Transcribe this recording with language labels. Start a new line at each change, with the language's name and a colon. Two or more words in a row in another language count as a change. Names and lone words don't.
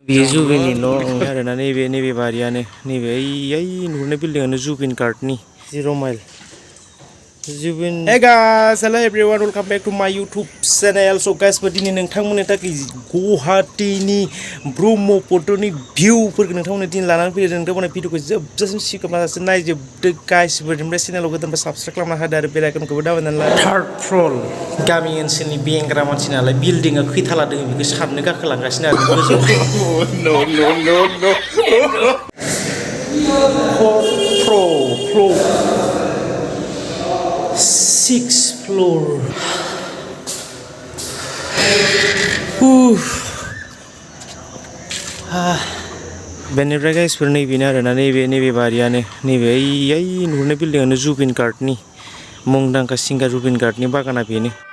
Bodo: बे जुबिननि न' आरोना नैबे बारियानो नैबे ओइ नुहुरनाय बिल्डिंआनो जुबिन गार्डनि 0 माइल जुबिन
English: Hey guys, hello everyone, welcome back to my YouTube channel. So guys,
Bodo: दिनै नोंथांमोननि थाखाय गुवाहाटीनि ब्रह्मपुत्रनि भिउफोरखौ नोंथांमोननि दिन लानानै फैदों। नोंथांमोननि भिडिअखौ जोबजासिम सिगाङावसो नायजोबदो गाइस। बेनिफ्राय चेनेलखौ गोदानबा साबस्क्राइब खालामना होदो आरो बेल आइकनखौबो दाबायनानै ला। थार्ड फ्लोर गामि ओनसोलनि बेंग्रा मानसि नालाय बिल्डिंआ खैथाला दङ बेखौ साननो गाखोलांगासिनो आरो गोजौ।
English: No. 6th floor.
Bodo: बेनिफ्राय गाइसफोर नैबेनो आरोना नैबे बारियानो नैबे ओइ नुहुरनाय बिल्डिंआनो जुबिन गार्डनि मुंदांखा सिंगार जुबिन गार्डनि बागाना बेनो।